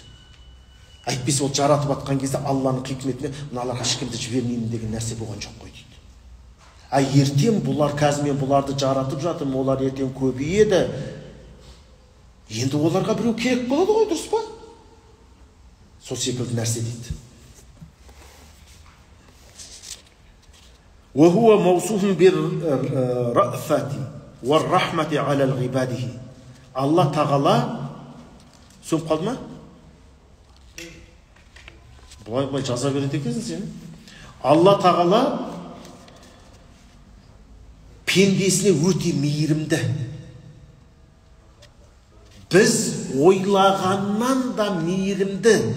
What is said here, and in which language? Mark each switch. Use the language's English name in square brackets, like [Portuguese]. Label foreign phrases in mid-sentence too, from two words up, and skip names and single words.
[Kazakh] Әйтпесе ол жаратып атқан кезде Алланың хикметіне мыналарға ешкімді жібермеймін деген нәрсе болған жоқ қой дейді. Ертең бұлар, қазір мен бұларды жаратып жатырмын, олар ертең көбейеді. Енді оларға біреу керек болады ғой, дұрыс па? Сол секілді нәрсе дейді. [Arabic] وهو موصوف بالرأفة والرحمة على عباده. [Kazakh] Алла тағала сөніп қалды ма? Бұлай жаза береді екенсің сен. Алла тағала пендесіне өте мейірімді. Біз ойлағаннан да мейірімді.